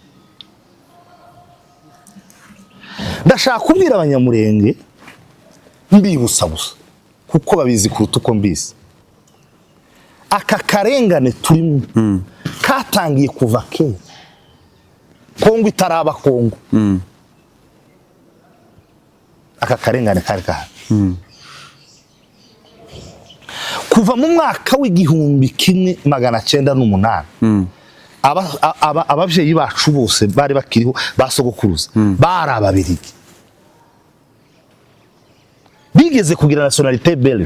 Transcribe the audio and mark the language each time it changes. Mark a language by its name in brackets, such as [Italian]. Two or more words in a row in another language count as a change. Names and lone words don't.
[Rundi] Ndashaka kubwira abanyamurenge mbibutsa gusa kuko babizi kuruta uko mbizi. Aka karengane turimo katangiye kuva kera Kongo itaraba Kongo. Aka karengane kari kahari kuva mu mwaka w'1908 abavyeyi bacu bose bari bakiriho basogokuruza bari ababirigi bigeze kugira [French] nationalité belge.